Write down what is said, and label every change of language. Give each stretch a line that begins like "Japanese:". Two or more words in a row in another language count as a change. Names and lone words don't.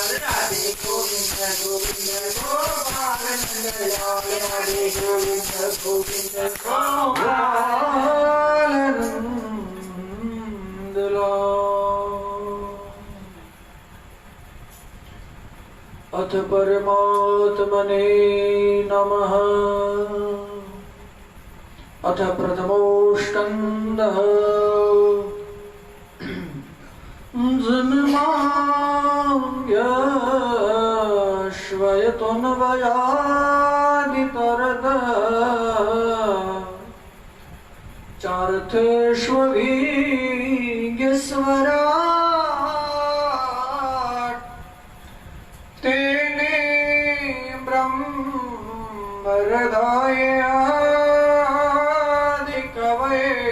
Hindi: राधे गोविंद गोविंद गोपाल नंदलाल, राधे गोविंद गोविंद गोपाल नंदलाल.
Sanskrit: अथ परमात्मने नमः। अथ प्रथमो स्कन्धः। जन्मायश्वयतुन्वयादितरतः चार्थेष्वभिज्ञस्वराट् तेने ब्रह्महृदायादिकवये